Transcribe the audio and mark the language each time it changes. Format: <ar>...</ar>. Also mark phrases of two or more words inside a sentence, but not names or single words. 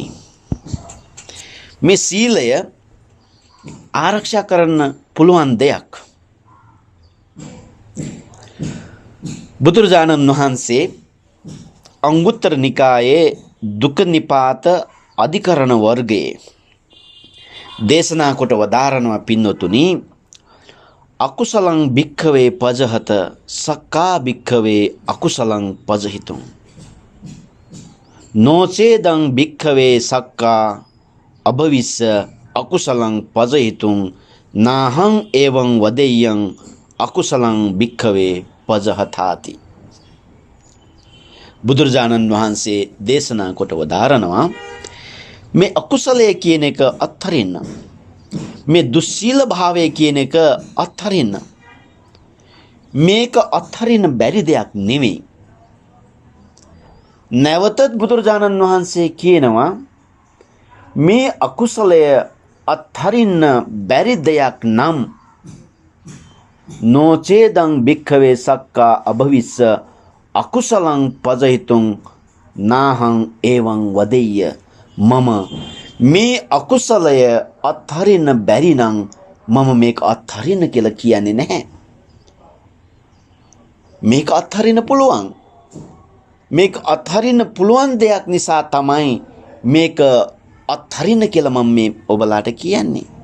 <si>මේ සීලය ආරක්ෂා කරන්න පුළුවන් දෙයක්. බුදුරජාණන් වහන්සේ අංගුත්තර නිකායේ දුක්ඛ නිපාත අධිකරණ වර්ගයේ දේශනා කොට වදාරනවා පින්නතුනි,</si> <pi>අකුසලං භික්ඛවේ පජහත සක්කා භික්ඛවේ අකුසලං පජහිතුං නොචේදං භික්ඛවේ සක්කා අභවිස්ස අකුසලං පජහිතුං නාහං එවං වදෙය්‍යං අකුසලං භික්ඛවේ පජහතාති.</pi> <si>බුදුරජාණන් වහන්සේ දේශනා කොට වදාරනවා මේ අකුසලය කියන එක අත්හරින්න, මේ දුස්සීල භාවය කියන එක අත්හරින්න. මේක අත්හරින්න බැරි දෙයක් නෙවෙයි. නැවතත් බුදුරජාණන් වහන්සේ කියනවා මේ අකුසලය අත්හරින්න බැරි දෙයක් නම්</si> <pi>නොචේදං භික්ඛවේ සක්කා අභවිස්ස අකුසලං පජහිතුං නාහං එවං වදෙය්‍ය.</pi> <si>මම මේ අකුසලය අත්හරින්න බැරි නම් මම මේක අත්හරින්න කියලා කියන්නේ නැහැ. මේක අත්හරින්න පුළුවන්. මේක අත්හරින්න පුළුවන් දෙයක් නිසා තමයි මේක අත්හරින්න කියලා මම මේ ඔබලාට කියන්නේ.</si>